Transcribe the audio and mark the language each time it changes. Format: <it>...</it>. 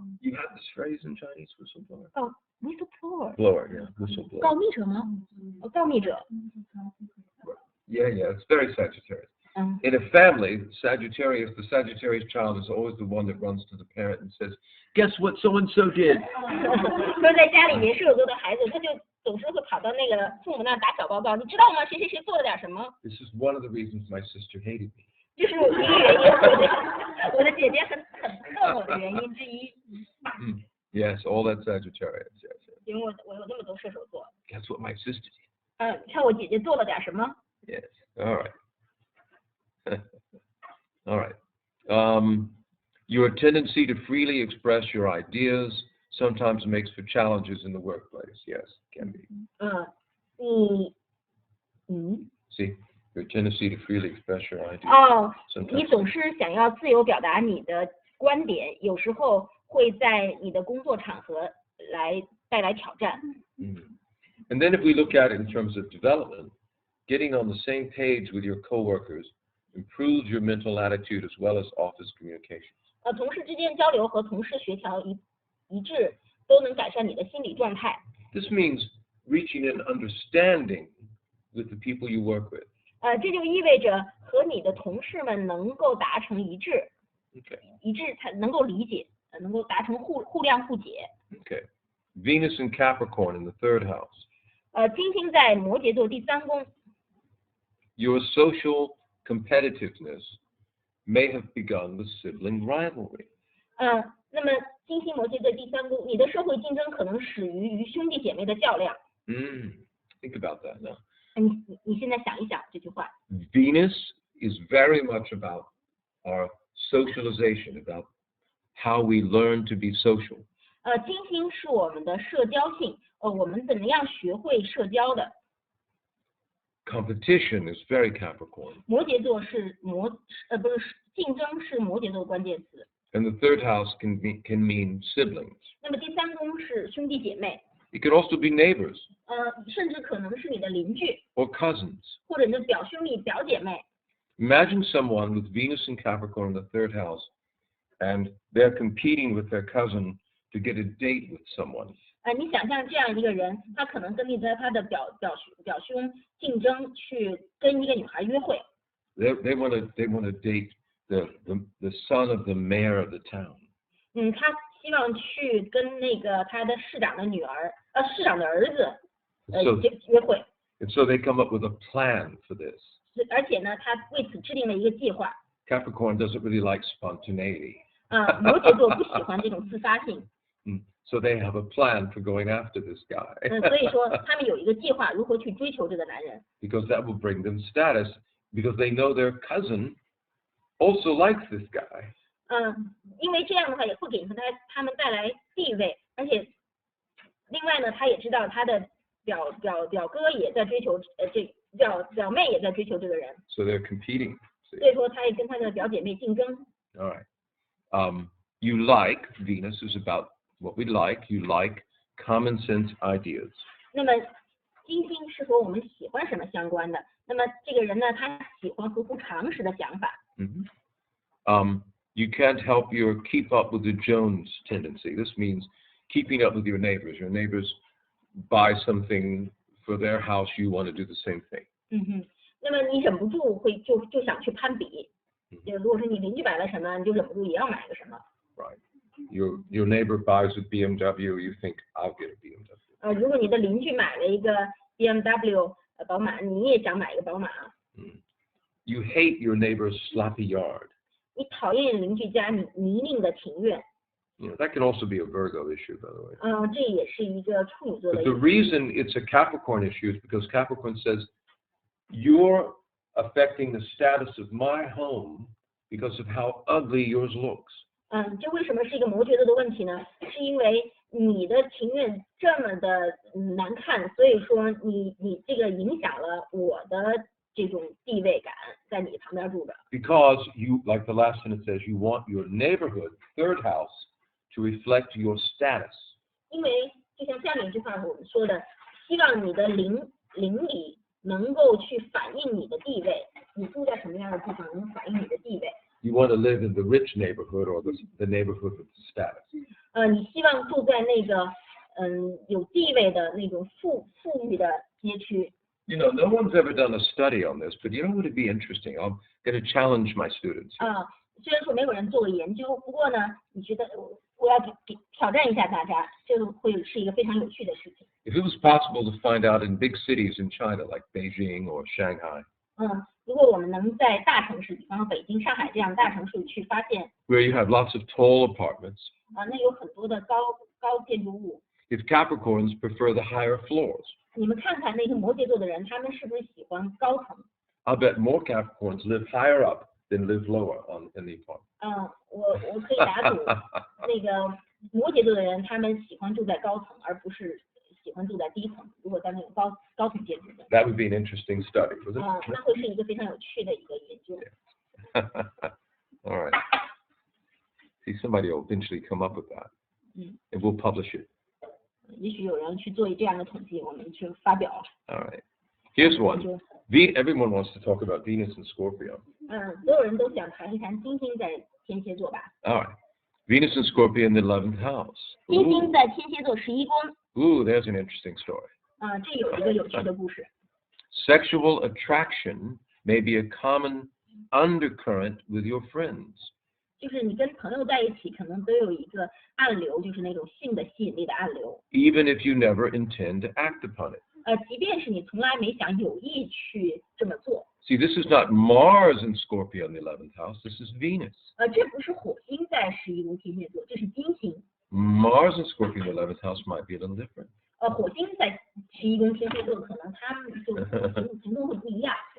<en>You have this phrase in Chinese, whistleblower? Whistleblower， Blower, yeah, whistleblower.</en> <zh>告密者吗？告密者。</zh> <en>Yeah, it's very Sagittarius. In a family, the Sagittarius child is always the one that runs to the parent and says, "Guess what so-and-so did?"</en> <zh>说在家里面，射手座的孩子他就总是会跑到那个父母那儿打小报告，你知道吗？谁谁谁做了点什么？</zh> <en>This is one of the reasons my sister hated me.</en> <zh>这是一个原因，我的姐姐很恨我的原因之一。</zh> <en>Yes, all that Sagittarius. Yes, yes.</en> <zh>因为我有那么多射手座。</zh> <en>Guess what my sister did?</en> <zh>你看我姐姐做了点什么？</zh> <en>Yes. All right. All right. Your tendency to freely express your ideas sometimes makes for challenges in the workplace. Yes, can be. See, your tendency to freely express your ideas.</en> <zh>你总是想要自由表达你的观点，有时候会在你的工作场合带来挑战。</zh> <en>And then if we look at it in terms of development, getting on the same page with your coworkers improves your mental attitude as well as office communications.</en> <zh>同事之间交流和同事协调一致，都能改善你的心理状态。</zh> <en>This means reaching an understanding with the people you work with.</en> <zh>这就意味着和你的同事们能够达成一致，</zh> <en>Okay.</en> <zh>一致才能够理解，能够达成互谅互解。</zh> <en>Okay. Venus in Capricorn in the 3rd house.</en> <zh>金星在摩羯座第3宫，</zh> <en>Your social competitiveness may have begun with sibling rivalry.</en> <zh>那么金星摩羯座第3宫，你的社会竞争可能始于兄弟姐妹的较量。</zh> <en>Think about that now.</en> <zh>你现在想一想这句话。</zh> <en>Venus is very much about our socialization, about how we learn to be social.</en> <zh>金星是我们的社交性，我们怎么样学会社交的？</zh> <en>Competition is very Capricorn.</en> <zh>摩羯座是竞争是摩羯座的关键词。</zh> <en>And the 3rd house can mean siblings.</en> <zh>那么第3宫是兄弟姐妹，</zh> <en>It could also be neighbors</en> <zh>甚至可能是你的邻居，</zh> <en>or cousins.</en> <zh>或者你的表兄弟、表姐妹。</zh> <en>Imagine someone with Venus and Capricorn in the 3rd house, and they're competing with their cousin to get a date with someone.</en> <zh>你想象这样一个人，他可能跟他的表兄竞争，去跟一个女孩约会。</zh> <en>They want to date the son of the mayor of the town.</en> <zh>他希望去跟那个他的市长的儿子约会。</zh> <en>And so they come up with a plan for this.</en> <zh>而且呢，他为此制定了一个计划。</zh> <en>Capricorn doesn't really like spontaneity.</en> <zh>摩羯座不喜欢这种自发性。</zh> <en>So they have a plan for going after this guy.</en> <zh>所以说他们有一个计划，如何去追求这个男人。</zh> <en>Because that will bring them status, because they know their cousin also likes this guy.</en> <zh>因为这样的话也会给他们带来地位，而且另外呢，他也知道他的表哥也在追求表妹也在追求这个人。</zh> <en>So they're competing.</en> <zh>所以说他也跟他的表姐妹竞争。</zh> <en>All right. you like, Venus is about what we like, you like common sense ideas.</en> <zh>那么金星是和我们喜欢什么相关的。那么这个人呢，他喜欢合乎常识的想法。</zh> <en>You can't help your keep up with the Jones tendency. This means keeping up with your neighbors. Your neighbors buy something for their house, you want to do the same thing.</en> <zh>那么你忍不住就想去攀比。就如果说你邻居买了什么，你就忍不住也要买个什么。</zh> <en>Right. Your neighbor buys a BMW, you think I'll get a BMW.</en> <zh>如果你的邻居买了一个 BMW 宝马，你也想买一个宝马。</zh> <en>You hate your neighbor's sloppy yard.</en> <zh>你讨厌邻居家泥泞的庭院。</zh> <en>That can also be a Virgo issue, by the way.</en> <zh>这也是一个处女座的。</zh> <en>But the reason it's a Capricorn issue is because Capricorn says you're affecting the status of my home because of how ugly yours looks.</en> <zh>这为什么是一个摩羯座的问题呢？是因为你的庭院这么的难看，所以说你这个影响了我的这种地位感，在你旁边住着。</zh> <en>Because you, like the last sentence says, you want your neighborhood, third house, to reflect your status.</en> <zh>因为就像下面一句话我们说的，希望你的邻里能够去反映你的地位，你住在什么样的地方能反映你的地位。</zh> <en>You want to live in the rich neighborhood or the neighborhood with status.</en> <zh>你希望住在那个有地位的那种富裕的街区。</zh> <en>No one's ever done a study on this, but what would be interesting? I'm going to challenge my students.</en> <zh>虽然说没有人做过研究，不过呢，你觉得我要挑战一下大家，这个会是一个非常有趣的事情。</zh> <en>If it was possible to find out in big cities in China like Beijing or Shanghai.</en> <zh>如果我们能在大城市，比方说北京、上海这样大城市去发现</zh> <en>，where you have lots of tall apartments.</en> <zh>那有很多的高建筑物。</zh> <en>If Capricorns prefer the higher floors.</en> <zh>你们看看那些摩羯座的人，他们是不是喜欢高层？</zh> <en>I'll bet more Capricorns live higher up than live lower in the apartment.</en> <zh>我可以打赌，那个摩羯座的人，他们喜欢住在高层，而不是喜欢住在低层。如果在那种高层建筑中。</zh> <en>That would be an interesting study, wouldn't it?</en> <zh>那会是一个非常有趣的一个研究。</zh> <en>All right. See, somebody will eventually come up with that, and we'll publish it.</en> <zh>也许有人去做这样的统计，我们去发表。</zh> <en>All right. Here's one. Everyone wants to talk about Venus and Scorpio.</en> <zh>所有人都想谈一谈金星在天蝎座吧。</zh> <en>All right. Venus and Scorpio in the 11th house.</en> <zh>金星在天蝎座11宫。</zh> <en>Ooh, there's an interesting story.</en> <zh>这有一个有趣的故事。</zh> <en>Sexual attraction may be a common undercurrent with your friends.</en> <zh>就是你跟朋友在一起，可能都有一个暗流，就是那种性的吸引力的暗流。</zh> <en>Even if you never intend to act upon it.</en> <zh>即便是你从来没想有意去这么做。</zh> <en>See, this is not Mars in Scorpio in the 11th house. This is Venus.</en> <zh>这不是火星在11宫天蝎座，这是金星。</zh> <en>Mars in Scorpio in the 11th house might be a little different.</en> <zh>火星在11宫天蝎座，可能他们就行动会不一样。</zh>